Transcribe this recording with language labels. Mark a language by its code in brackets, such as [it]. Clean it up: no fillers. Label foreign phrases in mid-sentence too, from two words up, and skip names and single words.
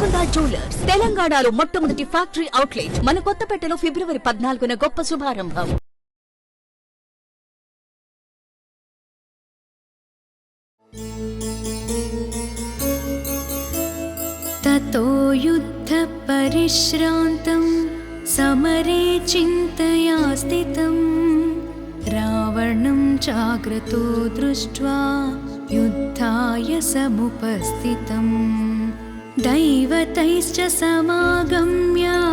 [te] జ్యువెలర్స్ తెలంగాణలో మొట్టమొదటి ఫ్యాక్టరీ అవుట్లెట్ మన కొత్తపేటలో ఫిబ్రవరి 14న గొప్ప శుభారంభం. [sa] ततो युद्ध परिश्रान्तं समरे चिन्तया स्थितं रावणं चाग्रतो दृष्ट्वा युद्धाय समुपस्थितं दैवतैश्च समागम्य